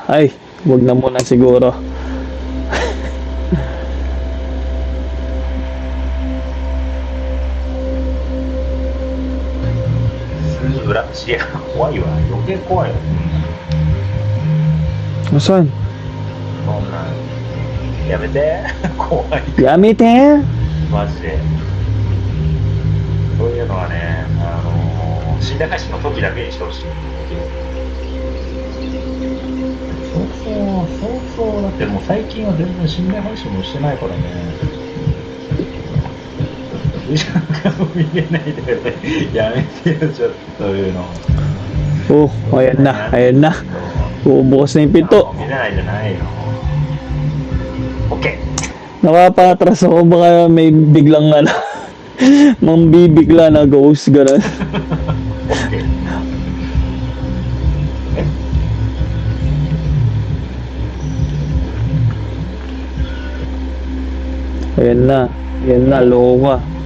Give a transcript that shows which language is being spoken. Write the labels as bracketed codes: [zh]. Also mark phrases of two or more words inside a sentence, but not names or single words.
[tl] Ay, wag na muna siguro. Nasaan? [ja] そんなんやめて怖い Yamite! マジでそういうのはね死んだ歌詞の時だけにしてほしいそうだってもう最近は全然死んだ配信もしてないからね見れないでやめてよちょっとそういうの [tl] Oh, ayan na, ayan na. Bubukas na yung pinto. [ja] 見れないじゃないの OK [tl] Nakapatras ako, baka may biglang ano, mambibigla na ghost, gano'n. OK Ayan na, loko ka.